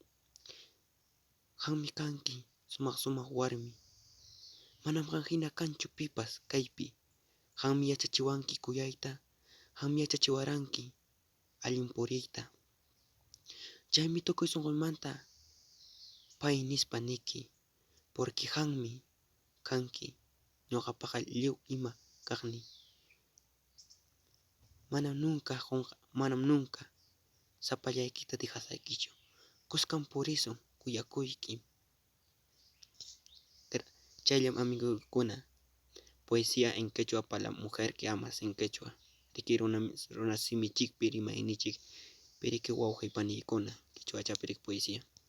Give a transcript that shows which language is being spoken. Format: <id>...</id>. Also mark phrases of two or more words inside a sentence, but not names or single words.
<qu>qanmi kanki sumaq warmi manam qanhina kanchu pipas kaypi qanmi yachachiwanki kuyayta qanmi yachachiwaranki allin puriyta chaymi tukuy sunquymanta pay nispa niki porque qanmi kanki ñuqapaqa lliw ima kaqni manam nunca sapallaykita dejasaykichu kusqan</qu> <es>por eso</es> <qu>kuyakuyki chayllam amigukuna</qu> <es>poesía en quechua para la mujer que amas en quechua</es> <qu>riki runa simichikpi rimaynichik piriki wawqi paniykuna quichwachapi poesía</qu>